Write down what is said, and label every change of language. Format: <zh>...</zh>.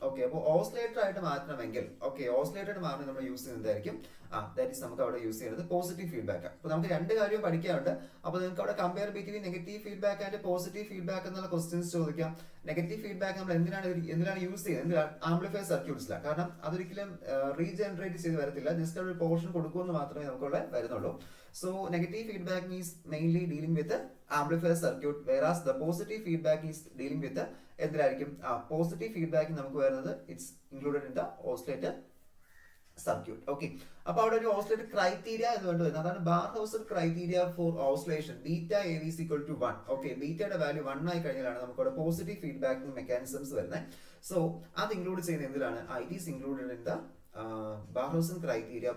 <ml>Okay, അപ്പോൾ oscillator ആയിട്ട് മാറ്റണമെങ്കിൽ, ഓക്കെ, ഓസിലേറ്റർ ആയിട്ട് മാറണം നമ്മൾ യൂസ് ചെയ്യുന്നതായിരിക്കും ദാറ്റ് ഈസ് നമുക്ക് അവിടെ യൂസ് ചെയ്യുന്നത് പോസിറ്റീവ് ഫീഡ്ബാക്ക്. അപ്പോൾ നമുക്ക് 2 കാര്യവും പഠിക്കാനുണ്ട്. അപ്പോൾ നിങ്ങൾക്ക് അവിടെ compare between negative feedback and positive feedback എന്നുള്ള ക്വസ്റ്റ്യൻസ് ചോദിക്കാം. നെഗറ്റീവ് ഫീഡ്ബാക്ക് നമ്മൾ എന്തിനാണ് യൂസ് ചെയ്യുന്നത്, ആംപ്ലിഫയർ സർക്യൂട്ട്സിലാണ്. കാരണം അതൊരിക്കലും റീജനറേറ്റ് ചെയ്ത് വരത്തില്ല, ജസ്റ്റ് ഒരു പോർഷൻ കൊടുക്കുമെന്ന് മാത്രമേ നമുക്കവിടെ വരുന്നുള്ളൂ.</ml> <en>So negative feedback is mainly dealing with the amplifier circuit, whereas the positive feedback is dealing with the</en> <ml>എന്തായിരിക്കും പോസിറ്റീവ് ഫീഡ്ബാക്ക് നമുക്ക് വരുന്നത്</ml> <en>It's included in the oscillator circuit.</en> <ml>Okay, അപ്പൊ അവിടെ ഒരു ഓസിലേറ്റർ ക്രൈറ്റീരിയ എന്ന് വേണ്ടി വരുന്നത് അതാണ് ബാർഹൗസർ criteria four oscillation beta AV is equal to 1. Okay, ബീറ്റയുടെ value 1 ആയി കഴിഞ്ഞാലാണ് നമുക്ക് അവിടെ പോസിറ്റീവ് ഫീഡ്ബാക്ക് മെക്കാനിസംസ് വരുന്നത്. സോ അത് ഇൻക്ലൂഡ് ചെയ്യുന്ന എന്തിലാണ്,</ml> <en>It is included in the Barkhausen criteria.</en>